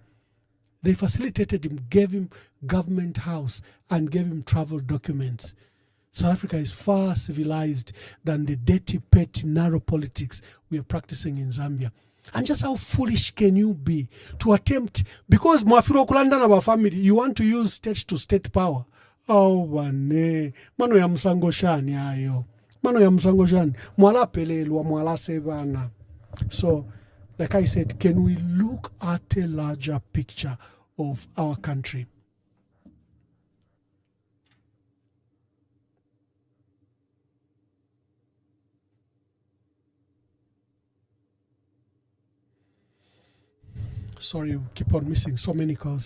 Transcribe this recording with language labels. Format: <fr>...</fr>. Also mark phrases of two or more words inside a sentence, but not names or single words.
<en>They facilitated him, gave him government house and gave him travel documents. South Africa is far civilized than the dirty, petty, narrow politics we are practicing in Zambia. And just how foolish can you be to attempt, because</en> <bem>mwafiro kulanda na family,</bem> <en>you want to use state-to-state power.</en> <bem>Oh, wane, mano ya msango shani ayo. Mano ya msango shani, mwala pelelwa, mwala sevana.</bem> <en>So, like I said, can we look at a larger picture of our country? Sorry, we keep on missing so many calls.</en>